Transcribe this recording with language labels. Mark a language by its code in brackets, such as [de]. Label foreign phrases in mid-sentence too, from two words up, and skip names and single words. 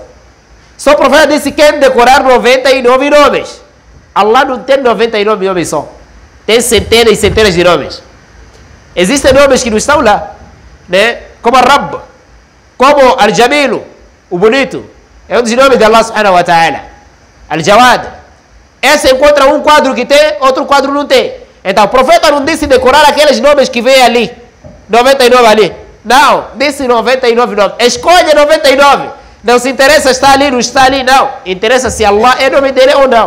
[pt] Só o profeta disse que quem decorar 99 nomes. Allah não tem 99 nomes só. Tem centenas e centenas de nomes. Existem nomes que não estão lá, né? Como Rabb, como Al-Jamilu, o bonito, é um dos nomes de Allah [ar] سبحانه وتعالى. [pt] Al-Jawad, esse encontra um quadro que tem, outro quadro não tem. Então o profeta não disse decorar aqueles nomes que vem ali, 99 ali. Não, disse 99 nomes. Escolha 99. Não se interessa se está ali, não está ali, não. Interessa se Allah é nome dele ou não.